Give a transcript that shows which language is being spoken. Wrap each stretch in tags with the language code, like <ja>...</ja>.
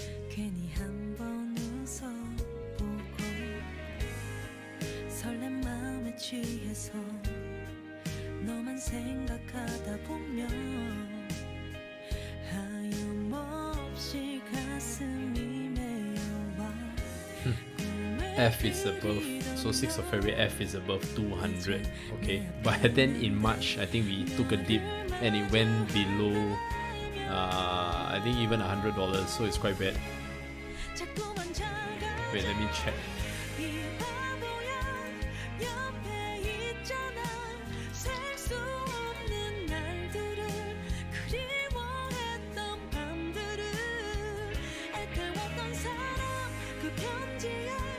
<ko>괜히 한번 웃어보고 설렘 마음에 취해서 너만 생각하다 보면 하염없이 가슴이 메어와</ko> <en>F is above, so 6th of February F is above 200. Okay, but then in March I think we took a dip and it went below I think even $100, so it's quite bad.</en> <ko>자꾸만 작아</ko> <en>Wait, let me check.</en> <ko>이 바보야 옆에 있잖아 셀 수 없는 날들을 그리워했던 밤들을 애태웠던 사람 그 편지에</ko>